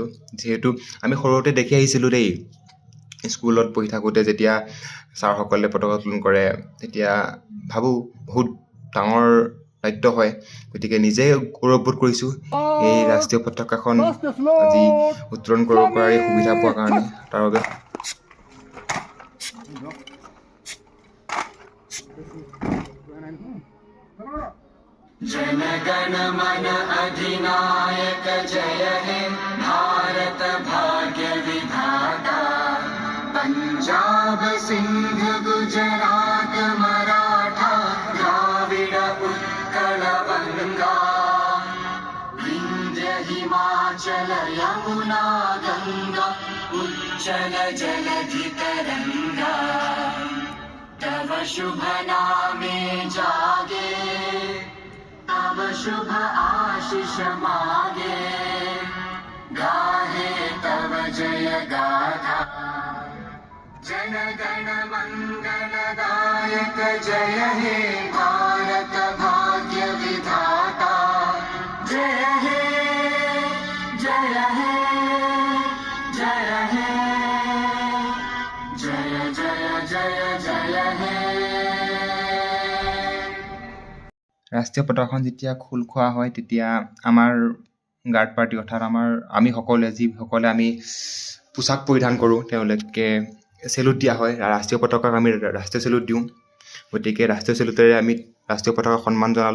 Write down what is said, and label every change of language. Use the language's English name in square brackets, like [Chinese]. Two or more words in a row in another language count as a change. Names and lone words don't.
[Assamese] যিহেতু আমি সৰুতে দেখি আহিছিলোঁ দেই, স্কুলত পঢ়ি থাকোঁতে যেতিয়া ছাৰসকলে পতাকা উত্তোলন কৰে, তেতিয়া ভাবোঁ বহুত ডাঙৰ দায়িত্ব হয়। গতিকে নিজেই গৌৰৱবোধ কৰিছোঁ এই ৰাষ্ট্ৰীয় পতাকাখন আজি উত্তোলন কৰিব পৰা এই সুবিধা পোৱাৰ কাৰণে। তাৰ বাবে [Bangla] জন গণ মন অধিনায়ক জয় হে ভারত ভাগ্য বিধাতা। পাঞ্জাব সিন্ধু গুজরাট মরাঠা দ্রাবিড় উৎকল বঙ্গ। বিন্ধ্য হিমাচল যমুনা গঙ্গা উচ্ছল জলধি তরঙ্গ। তব শুভ নামে জাগে, তব শুভ আশিস মাগে। গাহে তব জয় গাথা, জন গণ মঙ্গলদায়ক জয় হে ভারত ভাগ্য বিধাতা। জয় হে জয় হে জয় হে জয় জয় জয় জয় হে। [Assamese] ৰাষ্ট্ৰীয় পতাকাখন যেতিয়া খোল খোৱা হয়, তেতিয়া আমাৰ [English] guard party [Assamese] অৰ্থাৎ আমি সকলোৱে যিসকলে আমি পোছাক পৰিধান কৰোঁ, তেওঁলোকে চেলুট দিয়া হয়। ৰাষ্ট্ৰীয় পতাকাক আমি ৰাষ্ট্ৰীয় চেলুট দিওঁ। গতিকে ৰাষ্ট্ৰীয় চেলুটেৰে আমি ৰাষ্ট্ৰীয় পতাকাক সন্মান জনালোঁ।